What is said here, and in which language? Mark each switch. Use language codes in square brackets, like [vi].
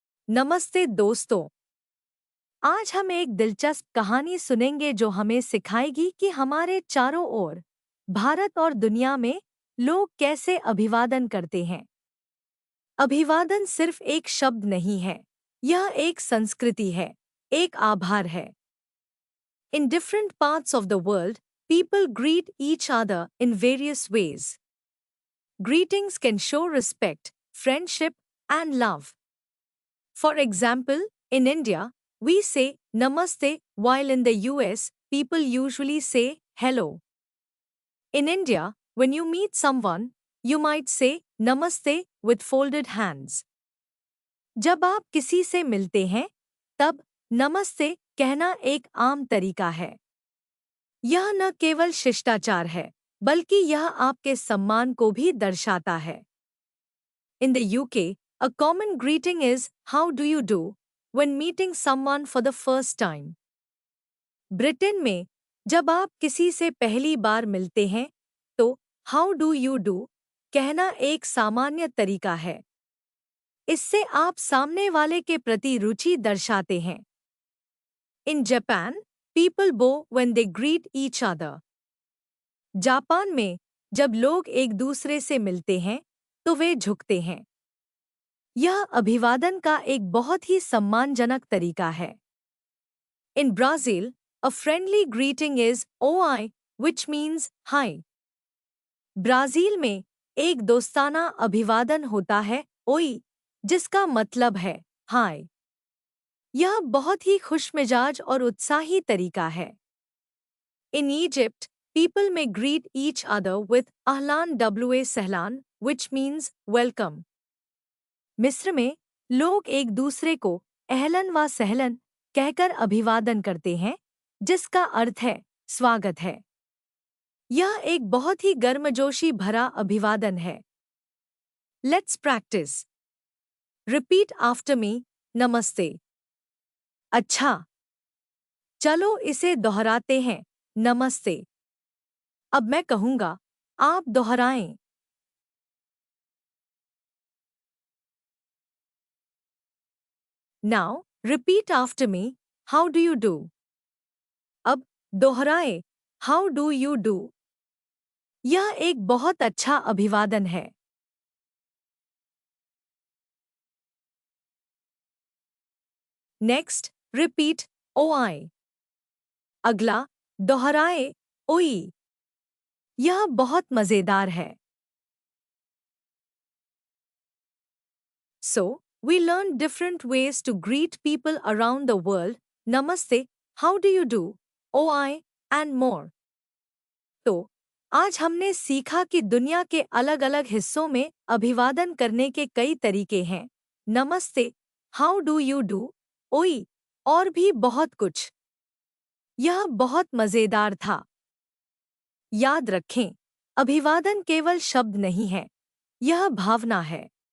[hi] नमस्ते दोस्तों, आज हम एक दिलचस्प कहानी सुनेंगे जो हमें सिखाएगी कि हमारे चारों ओर, भारत और दुनिया में, लोग कैसे अभिवादन करते हैं। अभिवादन सिर्फ एक शब्द नहीं है, यह एक संस्कृति है, एक आभार है। [en] In different parts of the world, people greet each other in various ways. Greetings can show respect, friendship, and love. For example, in India, we say Namaste, while in the US, people usually say hello. In India, when you meet someone, you might say Namaste with folded hands. [hi] जब आप किसी से मिलते हैं, तब नमस्ते कहना एक आम तरीका है। यह न केवल शिष्टाचार है, बल्कि यह आपके सम्मान को भी दर्शाता है। [en] In the UK, a common greeting is "How do you do" when meeting someone for the first time. [hi] Britain में, जब आप किसी से पहली बार मिलते हैं, तो [en] "How do you do" [hi] कहना एक सामान्य तरीका है। इससे आप सामने वाले के प्रति रुचि दर्शाते हैं। [en] In Japan, people bow when they greet each other. [hi] Japan में, जब लोग एक दूसरे से मिलते हैं, तो वे झुकते हैं। यह अभिवादन का एक बहुत ही सम्मानजनक तरीका है। [en] In Brazil, a friendly greeting is "Oi", which means hi. [hi] Brazil में एक दोस्ताना अभिवादन होता है "Oi", जिसका मतलब है हाय। यह बहुत ही खुशमिजाज और उत्साही तरीका है। [en] In Egypt, people may greet each other with "Ahlan wa sahlan", which means welcome. [hi] मिस्र में लोग एक दूसरे को अहलन व सहलन कहकर अभिवादन करते हैं, जिसका अर्थ है स्वागत है। यह एक बहुत ही गर्मजोशी भरा अभिवादन है। [en] Let's practice. Repeat after me, namaste. [hi] अच्छा, चलो इसे दोहराते हैं, नमस्ते। अब मैं कहूंगा, आप दोहराएं। [en] Now, repeat after me, how do you do? [hi] अब दोहराए, [en] how do you do? [hi] यह एक बहुत अच्छा अभिवादन है। [en] Next, repeat, oi. [hi] अगला, दोहराए, ओई। यह बहुत मजेदार है। [en] So, we learned different ways to greet people around the world. Namaste, how do you do? Oi, and more. [hi] तो आज हमने सीखा कि दुनिया के अलग-अलग हिस्सों में अभिवादन करने के कई तरीके हैं। नमस्ते, हाउ डू यू डू, ओई, और भी बहुत कुछ। यह बहुत मजेदार था। याद रखें, अभिवादन केवल शब्द नहीं है, यह भावना है।